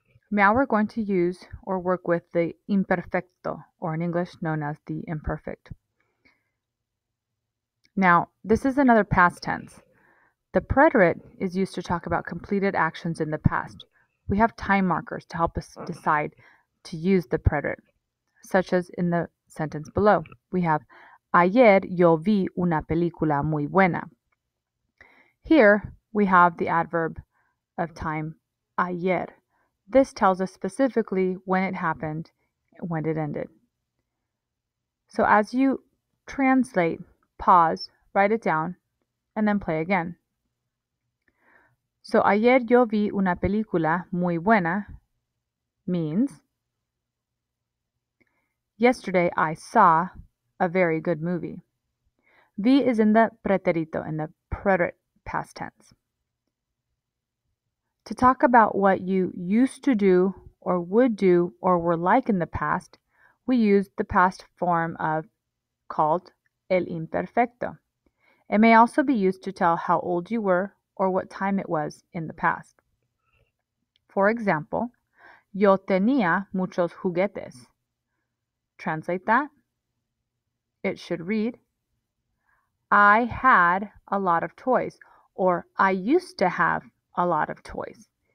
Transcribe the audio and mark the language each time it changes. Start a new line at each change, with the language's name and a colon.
English: Now we're going to use or work with the imperfecto, or in English known as the imperfect. Now, this is another past tense. The preterite is used to talk about completed actions in the past. We have time markers to help us decide to use the preterite, such as in the sentence below. We have,
Spanish: ayer yo vi una película muy buena.
English: Here, we have the adverb of time, ayer. This tells us specifically when it happened and when it ended. So as you translate, pause, write it down, and then play again. So
Spanish: ayer yo vi una película muy buena
English: means yesterday I saw a very good movie. Vi is in the pretérito, in the preterite past tense. To talk about what you used to do or would do or were like in the past, we use the past form of called el imperfecto. It may also be used to tell how old you were or what time it was in the past. For example,
Spanish: yo tenía muchos juguetes.
English: Translate that. It should read, I had a lot of toys, or I used to have a lot of toys.